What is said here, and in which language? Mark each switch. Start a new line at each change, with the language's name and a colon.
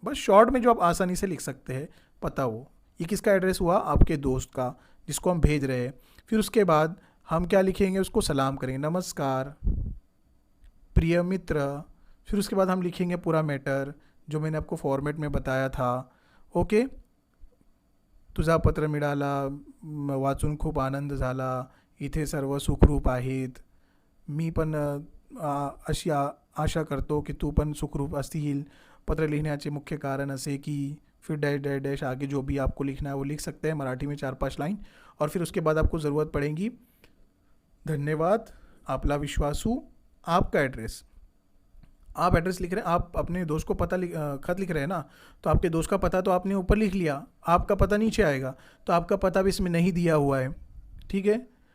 Hindi: बस शॉर्ट में जो आप आसानी से लिख सकते हैं पता वो, ये किसका एड्रेस हुआ, आपके दोस्त का जिसको हम भेज रहे हैं। फिर उसके बाद हम क्या लिखेंगे, उसको सलाम करेंगे, नमस्कार प्रिय मित्र। फिर उसके बाद हम लिखेंगे पूरा मैटर जो मैंने आपको फॉर्मेट में बताया था।
Marathi: ओके, तुझा पत्र मिळाला, वाचून खूप आनंद झाला, इथे सर्व सुखरूप आहेत, मी पण अशी आशा करतो की तू पण सुखरूप असतील, पत्र लिखण्याचे मुख्य कारण असे की,
Hindi: फिर डैश डैश डैश, आगे जो भी आपको लिखना है वो लिख सकते हैं मराठी में 4-5 लाइन। और फिर उसके बाद आपको ज़रूरत पड़ेगी, धन्यवाद,
Marathi: आपला विश्वासू,
Hindi: आपका एड्रेस। आप एड्रेस लिख रहे हैं, आप अपने दोस्त को पता खत लिख रहे हैं ना, तो आपके दोस्त का पता तो आपने ऊपर लिख लिया, आपका पता नीचे आएगा, तो आपका पता भी इसमें नहीं दिया हुआ है, ठीक है।